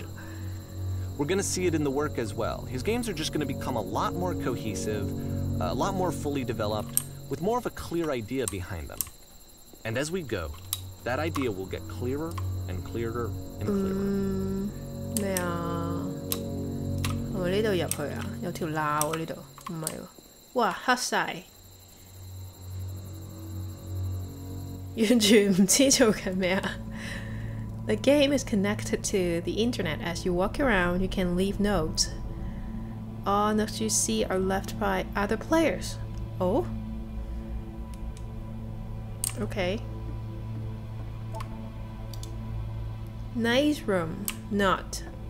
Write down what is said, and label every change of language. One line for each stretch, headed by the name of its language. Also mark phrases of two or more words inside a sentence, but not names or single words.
English: We're going to see it in the work as well. His games are just going to become a lot more cohesive, a lot more fully developed, with more of a clear idea behind them. And as we go, that idea will get clearer and clearer and clearer.
Cantonese: 咩啊？我呢度入去啊？有條罅喎呢度，唔係喎。哇，黑晒。完全唔知做緊咩啊！
English: The game is connected to the internet. As you walk around, you can leave notes. All notes you see are left by other players. Oh? Okay. Nice room. Not.